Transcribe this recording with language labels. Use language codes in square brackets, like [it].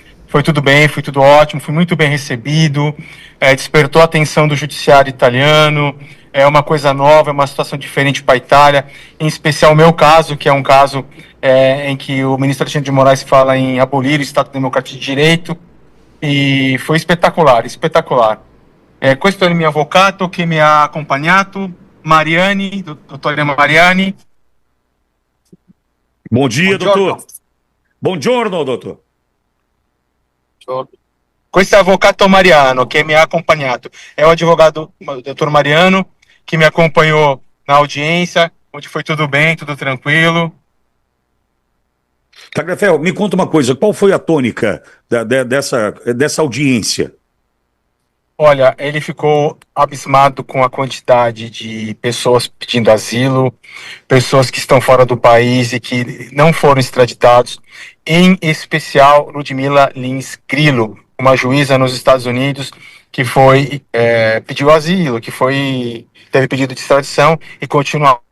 [pt] Foi tudo bem, foi tudo ótimo, fui muito bem recebido, despertou a atenção do judiciário italiano, é uma coisa nova, é uma situação diferente para a Itália, em especial o meu caso, que é um caso em que o ministro Alexandre de Moraes fala em abolir o Estado Democrático de Direito, e foi espetacular, espetacular. [it] Questo è il mio avvocato che mi ha accompagnato, Mariani, dottore Mariani. [pt] Bom dia, doutor. [it] Buongiorno, [pt] doutor. [it] Questo è l'avvocato Mariano che mi ha acompanhato. [pt] É o advogado, o doutor Mariano, que me acompanhou na audiência, onde foi tudo bem, tudo tranquilo. Tagliaferro, me conta uma coisa, qual foi a tônica dessa audiência? Olha, ele ficou abismado com a quantidade de pessoas pedindo asilo, pessoas que estão fora do país e que não foram extraditados, em especial Ludmila Lins Grillo, uma juíza nos Estados Unidos que pediu asilo, que teve pedido de extradição e continua.